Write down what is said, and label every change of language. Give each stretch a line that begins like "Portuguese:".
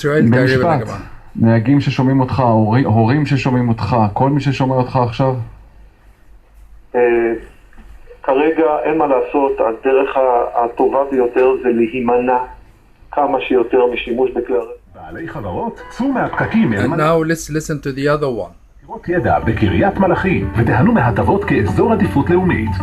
Hebrew: במשפט, נהגים ששומעים אותך, הורים ששומעים אותך, כל מי ששומע אותך עכשיו? כרגע אין מה לעשות, הדרך הטובה ביותר זה להימנע כמה שיותר משימוש בכלי הרכב. בעלי חברות, צאו מהפקקים.
English: Now let's listen to the other one.
Hebrew: ידע בקריית מלאכי ותיהנו מהטבות כאזור עדיפות לאומית.